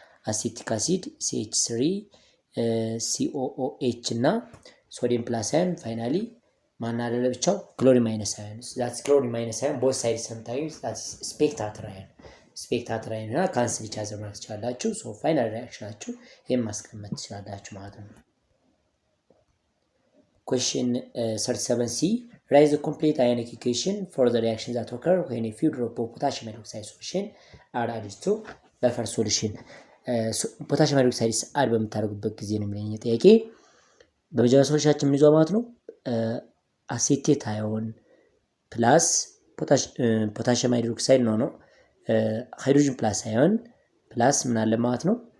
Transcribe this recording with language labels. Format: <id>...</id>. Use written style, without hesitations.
<am>አሴቲክ አሲድ CH3 COOH እና ሶዲየም ፕላስ አዮን ፋይናሊ ማን አለ ለብቻው ክሎሪን ማይነስ አዮን</am> <en>ዛትስ ክሎሪን ማይነስ አዮን ቦዝ ሳይድ ሰምታይምስ ዛትስ ስፔክታተር አዮን</en> <am>እና</am> <en>ካንስል ኢች አዘር</en> <am>ማለት ትችላላችሁ። ሶ ፋይናል ሪአክሽናችሁ ይሄን ማስቀመጥ ትችላላችሁ ማለት ነው።</am> <en>Question 37C. Write the complete ionic equation for the reactions that occur when a few drops of potassium hydroxide solution are added to buffer solution.</en> <am>ፖታሽየም ሃይድሮክሳይድ አድ በምታደርጉበት ጊዜ ነው የሚለኝ ጥያቄ። በመጀመሪያ ሶሉሽናችን ምን ይዟል ማለት ነው? አሴቴት አዮን ፕላስ ፖታሽየም ሃይድሮክሳይድ ነው ሃይድሮጅን ፕላስ አዮን ፕላስ ምን አለ ማለት ነው?</am>